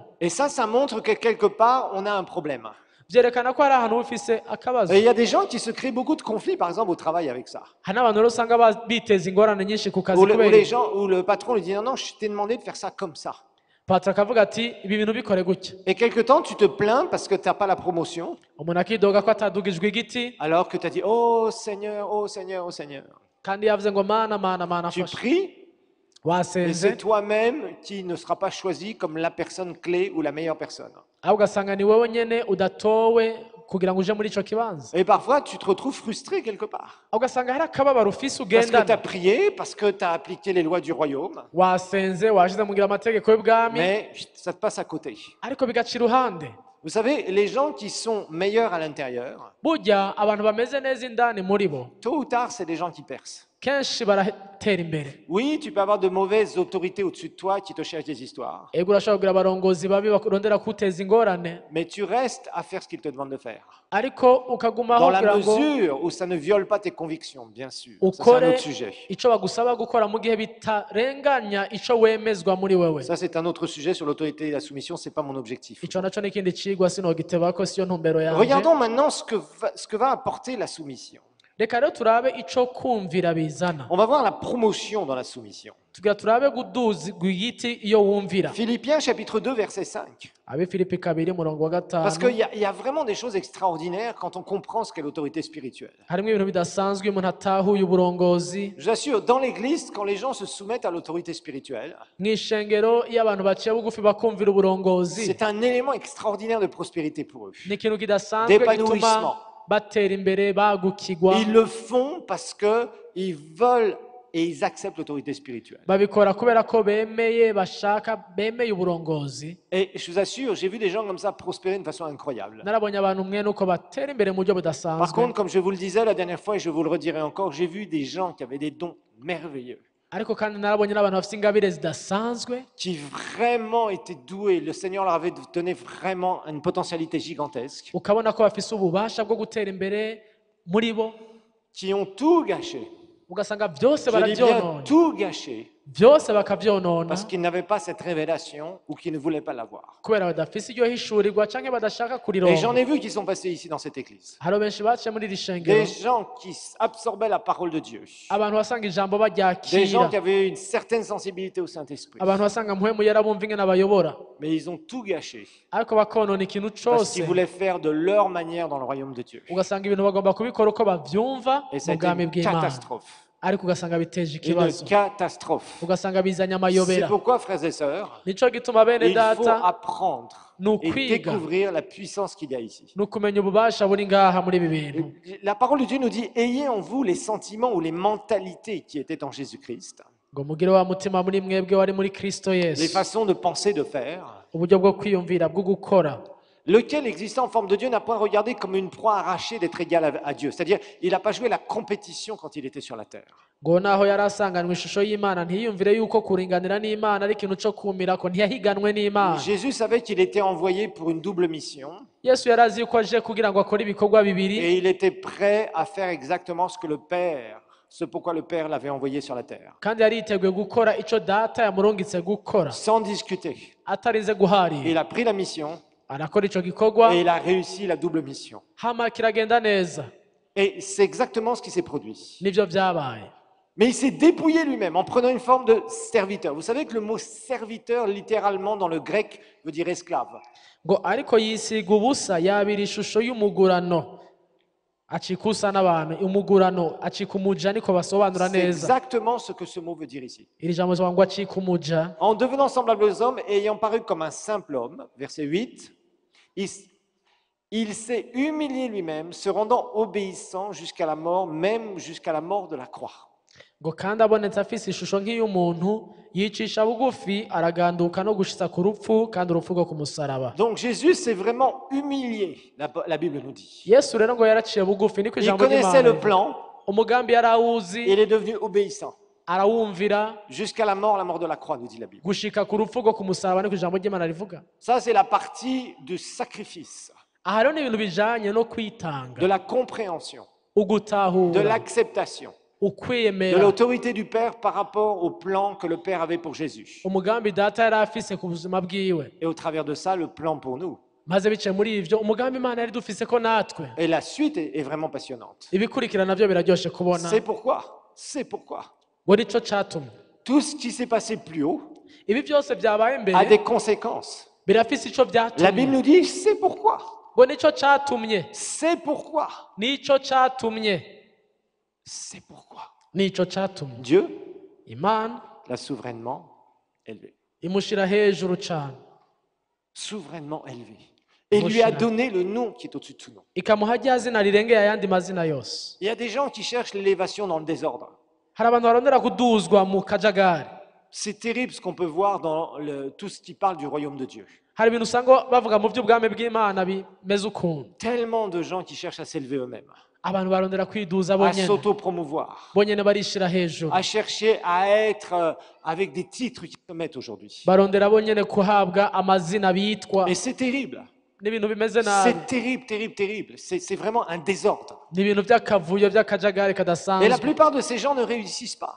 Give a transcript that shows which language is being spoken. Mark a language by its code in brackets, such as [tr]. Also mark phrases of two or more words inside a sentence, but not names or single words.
[fr] Et ça montre que quelque part, on a un problème. [rn] Vyerekana ko hari ahantu ufise akabazo. [fr] Et il y a des gens qui se créent beaucoup de conflits, par exemple, au travail avec ça. [rn] Hari n'abantu rero usanga biteza ingorane nyinshi ku kazi [fr] Où [rn] kubera [fr] les gens, où le patron lui dit non, non, je t'ai demandé de faire ça comme ça. [rn] patro akavuga ati ibi bintu bikore gutya, [fr] Et quelque temps, tu te plains parce que tu n'as pas la promotion, [rn] umuntu akidoga ko atadugijwe igiti [fr] alors que tu as dit, oh Seigneur, oh Seigneur, oh Seigneur. [rn] kandi yavuze ngo mana mana mana [fr] Tu [rn] fasha, [fr] pries, mais [rn] wasenze [fr] c'est toi-même qui ne sera pas choisi comme la personne clé ou la meilleure personne. [rn] ahubwo ugasanga ni wowe nyene udatowe kugira ngo uje muri ico kibanza, [fr] Et parfois, tu te retrouves frustré quelque part. [rn] ahubwo ugasanga hari akababaro ufise [fr] Parce que tu as [rn] ugendana, [fr] prié, parce que tu as appliqué les lois du royaume, [rn] wasenze washize mu ngira amategeko y'ubwami [fr] mais ça te passe à côté. [rn] ariko bigaca iruhande. [fr] Vous savez, les gens qui sont meilleurs à l'intérieur, [rn] Burya abantu bameze neza indani muri bo [fr] tôt ou tard, c'est des gens qui percent. [rn] kenshi baratera imbere. [fr] Oui, tu peux avoir de mauvaises autorités au-dessus de toi qui te cherchent des histoires, [rn] Ego urashobora kugira abarongozi babi barondera kuteza ingorane, [fr] mais tu restes à faire ce qu'ils te demandent de faire. [rn] ariko ukagumaho [fr] Dans la [rn] kugira ngo [fr] mesure où ça ne viole pas tes convictions, bien sûr. Ça, c'est un [rn] ukore [fr] autre sujet. [rn] ico bagusaba gukora mu gihe bitarenganya ico wemezwa muri wewe. [fr] Ça, c'est un autre sujet sur l'autorité et la soumission, c'est pas mon objectif. [rn] Ico naco n'ikindi cigwa sinogitebako siyo ntumbero yanje. [fr] Regardons maintenant ce que va apporter la soumission. [rn] Reka rero turabe ico kumvira bizana, [fr] On va voir la promotion dans la soumission. [rn] tugira turabe guduzigwa igiti iyo wumvira. [fr] Philippiens chapitre 2, verset 5. [rn] Abe Filipi 2 murongo wa [fr] Parce [rn] gatanu, [fr] qu'il y a vraiment des choses extraordinaires quand on comprend ce qu'est l'autorité spirituelle. [rn] harimwo ibintu bidasanzwe iyo umuntu atahuye uburongozi. [fr] Je vous assure, dans l'église, quand les gens se soumettent à l'autorité spirituelle, [rn] Mw'ishengero iyo abantu baciye bugufi bakumvira uburongozi, [fr] c'est un élément extraordinaire de prospérité pour eux. [rn] ni ikintu kidasanzwe [fr] D'épanouissement. [rn] gituma batera imbere bagukigwa. [fr] Ils le font parce qu'ils veulent et ils acceptent l'autorité spirituelle. [rn] Babikora kubera ko bemeye bashaka bemeye uburongozi. [fr] Et je vous assure, j'ai vu des gens comme ça prospérer de façon incroyable. [rn] Narabonye abantu mwene uko batera imbere mu buryo [fr] Par [rn] budasanzwe. [fr] contre, comme je vous le disais la dernière fois et je vous le redirai encore, j'ai vu des gens qui avaient des dons merveilleux, [rn] Ariko kandi narabonye n'abantu bafite ingabire zidasanzwe [fr] qui vraiment étaient doués. Le Seigneur leur avait donné vraiment une potentialité gigantesque, [rn] ukabona ko bafise ububasha bwo gutera imbere muri bo, [fr] qui ont tout gâché. [rn] ugasanga byose [fr] Je dis bien [rn] barabyonona, [fr] tout gâché, [rn] byose bakabyonona [fr] parce qu'ils n'avaient pas cette révélation ou qu'ils ne voulaient pas l'avoir. [rn] kubera badafise iryo hishurirwa canke badashaka [fr] Et j'en [rn] kurironka. [fr] ai vu qui sont passés ici dans cette église. [rn] Hariho benshi baciye muri iri shengero, [fr] Des gens qui absorbaient la parole de Dieu. [rn] abantu basanga ijambo [fr] Des gens [rn] baryakira, [fr] qui avaient une certaine sensibilité au Saint-Esprit. [rn] abantu basanga mpwemu yarabumva ingene abayobora, [fr] Mais ils ont tout gâché [rn] ariko bakonona ikintu [fr] parce [rn] cose, [fr] qu'ils voulaient faire de leur manière dans le royaume de Dieu. [rn] ugasanga ibintu bagomba kubikora uko bavyumva [fr] Et ça a [rn] mu [fr] été [rn] bwami [fr] une [rn] bw'Imana, [fr] catastrophe. [rn] ariko ugasanga biteje [fr] Une [rn] ikibazo, [fr] catastrophe. [rn] ugasanga bizanye [fr] C'est [rn] amayobera. [fr] pourquoi, frères et sœurs, [rn] Nico gituma bene [fr] il faut [rn] data [fr] apprendre [rn] ni [fr] et [rn] ukwiga, [fr] découvrir la puissance qu'il y a ici. [rn] ni ukumenya ububasha buri ngaha muri ibi bintu. [fr] La parole de Dieu nous dit, ayez en vous les sentiments ou les mentalités qui étaient en Jésus-Christ, [rn] ngo mugire wa mutima muri mwebwe wari muri Kristo [fr] les [rn] Yesu, [fr] façons de penser, de faire, [rn] uburyo bwo kwiyumvira bwo gukora, [fr] lequel existant en forme de Dieu n'a point regardé comme une proie arrachée d'être égal à Dieu. C'est-à-dire, il n'a pas joué la compétition quand il était sur la terre. [rn] ngo naho yari asanganwe ishusho y'Imana ntiyiyumvire yuko kuringanira n'Imana ari ikintu co kumirako, ntiyahiganwe n'Imana. [fr] Jésus savait qu'il était envoyé pour une double mission [rn] Yesu yari azi yuko aje kugira ngo akore ibikorwa bibiri, [fr] et il était prêt à faire exactement ce pourquoi le Père l'avait envoyé sur la terre, [rn] kandi yari yiteguye gukora ico data yamurungitse gukora [fr] sans discuter. [rn] atarize guharira. [fr] Il a pris la mission [rn] Arakora ico gikorwa [fr] et il a réussi la double mission. [rn] hama kiragenda neza, [fr] Et c'est exactement ce qui s'est produit. [rn] nivyo vyabaye. [fr] Mais il s'est dépouillé lui-même en prenant une forme de serviteur. Vous savez que le mot serviteur, littéralement dans le grec, veut dire esclave. [rn] Ngo ariko yisiga ubusa yabira ishusho y'umugurano, acika usa n'abantu, umugurano acika umuja, niko basobanura [fr] C'est [rn] neza [fr] exactement ce que ce mot veut dire ici. [rn] iri jambo rivuga ngo acika umuja. [fr] En devenant semblable aux hommes et ayant paru comme un simple homme, verset 8, il s'est humilié lui-même, se rendant obéissant jusqu'à la mort, même jusqu'à la mort de la croix. [rn] ngo kandi abonetse afise ishusho nk'iy'umuntu yicisha bugufi araganduka no gushitsa ku rupfu, kandi urupfu rwo ku musaraba. [fr] Donc Jésus s'est vraiment humilié, la Bible nous dit. [rn] Yesu rero ngo yaraciye bugufi, niko [fr] Il [rn] ijambo [fr] connaissait le [rn] ry'Imana, [fr] plan, [rn] umugambi yari awuzi, [fr] il est devenu obéissant. [rn] arawumvira [fr] Jusqu'à la mort de la croix, nous dit la Bible. [rn] gushika ku rupfu rwo ku musaraba, niko ijambo ry'Imana rivuga. [fr] Ça, c'est la partie du sacrifice, [rn] Aha rero ni ibintu bijanye no [fr] de [rn] kwitanga, [fr] la compréhension, de [rn] ugutahura, [fr] l'acceptation, de [rn] ukwiyemera [fr] l'autorité du Père par rapport au plan que le Père avait pour Jésus. [rn] umugambi data yari afise ku buzima bwiwe, [fr] Et au travers de ça, le plan pour nous. [rn] maze biciye muri ivyo umugambi Imana yari dufise ko natwe. [fr] Et la suite est vraiment passionnante. [rn] Ibikurikira navyo biraryoshe kubona, [fr] C'est pourquoi [rn] ngo nico catumye [fr] tout ce qui s'est passé plus haut [rn] ibi byose byabaye [fr] a [rn] mbere [fr] des conséquences. [rn] birafise ico [fr] La Bible [rn] byatumye [fr] nous dit, c'est pourquoi. [rn] ngo nico catumye [fr] C'est pourquoi. [rn] nico catumye [fr] C'est pourquoi. [rn] nico catumye [fr] Dieu [rn] imana [fr] l'a souverainement élevé. [rn] imushira hejuru cane [fr] Souverainement élevé. Et lui a donné le nom qui est au-dessus de tout nom. [rn] ikamuha rya zina rirengeye ayandi mazina yose. [fr] Il y a des gens qui cherchent l'élévation dans le désordre. [rn] Hari abantu barondera kuduzwa mu kajagari. [fr] C'est terrible ce qu'on peut voir dans tout ce qui parle du royaume de Dieu. [rn] Hari ibintu usanga bavuga mu by'ubwami bw'Imana bimeze ukuntu. [fr] Tellement de gens qui cherchent à s'élever eux-mêmes, [rn] Abantu barondera kwiduza [fr] à [rn] bonyene. [fr] s'auto-promouvoir, [rn] Bonyene barishira hejuru. [fr] à chercher à être avec des titres qui se mettent aujourd'hui. [rn] Barondera bonyene kuhabwa amazina bitwa. [fr] Et c'est terrible. [rn] N'ibintu bimeze nabi. [fr] C'est terrible, terrible, terrible. C'est vraiment un désordre. [rn] N'ibintu by'akavuyo by'akajagari [fr] Et la [rn] kadasanzwe. [fr] plupart de ces gens ne réussissent pas.